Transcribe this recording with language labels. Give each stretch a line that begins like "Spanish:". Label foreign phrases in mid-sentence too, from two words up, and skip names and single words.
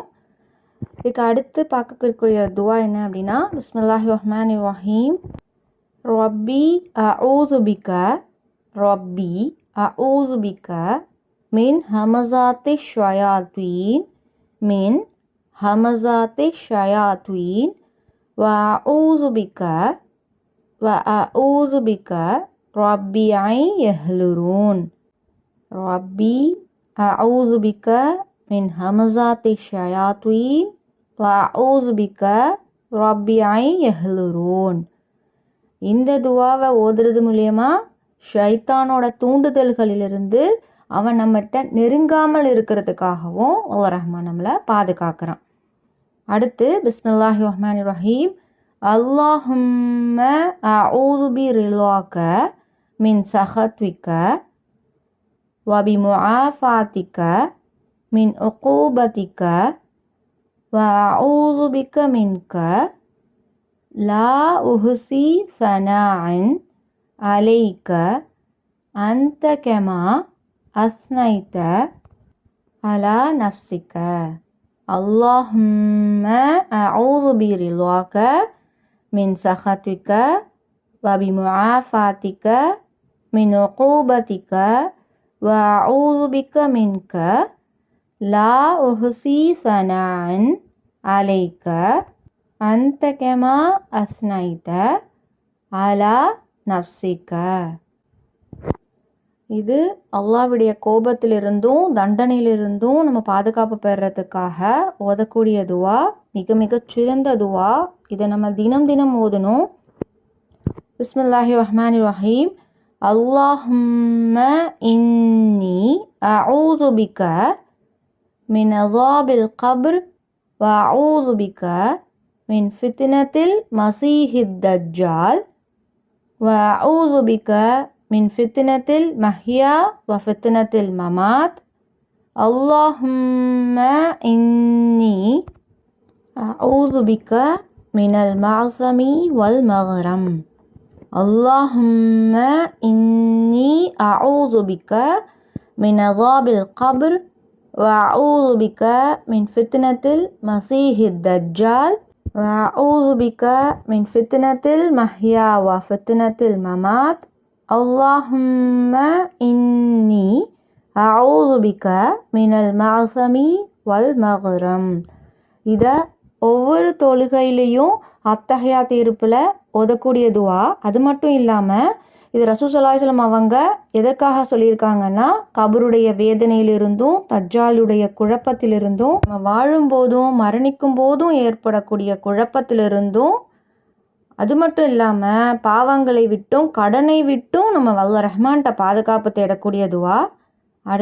Tamil: இதுக்கு அடுத்து பார்க்கக்கூடிய துவா என்ன அப்படின்னா,
Arabic: بسم الله الرحمن الرحيم. ربي أعوذ بك من همزات الشياطين وأعوذ بك ربي أن يحضرون. ربي أعوذ بك من همزات الشياطين وأعوذ بك ربي أن يحضرون.
Tamil: இந்த துவாவை ஓதுறது மூலயமா ஷைத்தானோட தூண்டுதல்களிலிருந்து அவன் நம்மகிட்ட நெருங்காமல் இருக்கிறதுக்காகவும் அல்லாஹ் ரஹ்மான் நம்மளை பாதுகாக்கிறான்.
Arabic: அடுத்து بسم الله الرحمن الرحيم. اللهم أعوذ برضاك من سخطك وبمعافاتك من عقوبتك وأعوذ بك منك لا أحصي ثناء عليك أنت كما أثنيت على نفسك. اللهم أعوذ برضاك من سخطك وبمعافاتك من عقوبتك وأعوذ بك منك لا أحصي ثناء عليك أنت كما أثنيت على نفسك.
Tamil: இது அல்லாஹ்வுடைய கோபத்திலிருந்தும் தண்டனையிலிருந்தும் நம்ம பாதுகாப்பு பெறறதுக்காக ஓதக்கூடிய துவா, மிக சிறந்த துவா. இதை நம்ம தினம் ஓதணும்.
Arabic: بسم الله الرحمن الرحيم. اللهم إني أعوذ بك من عذاب القبر وأعوذ بك من فتنة المسيح الدجال وأعوذ بك من فتنة المحيا وفتنة الممات. اللهم إني أعوذ بك من المعصم والمغرم. اللهم إني أعوذ بك من عذاب القبر وأعوذ بك من فتنة المسيح الدجال وأعوذ بك من فتنة المحيا وفتنة الممات. اللهم إني أعوذ بك من المعصم والمغرم.
Tamil: இதை ஒவ்வொரு தொழுகையிலையும் அத்தஹியாத் இருப்பில் ஓதக்கூடிய துவா. அது மட்டும் இல்லாமல் இது ரசூல்
Arabic: صلى الله عليه وسلم
Tamil: அவங்க எதற்காக சொல்லியிருக்காங்கன்னா, கபருடைய வேதனையிலிருந்தும் தஜ்ஜாலுடைய குழப்பத்திலிருந்தும் நம்ம வாழும்போதும் மரணிக்கும் போதும் ஏற்படக்கூடிய குழப்பத்திலிருந்தும், அது மட்டும் இல்லாமல் பாவங்களை விட்டும் கடனை விட்டும் நம்ம அல்லாஹ் ரஹ்மான்கிட்ட பாதுகாப்பு தேடக்கூடிய துவா.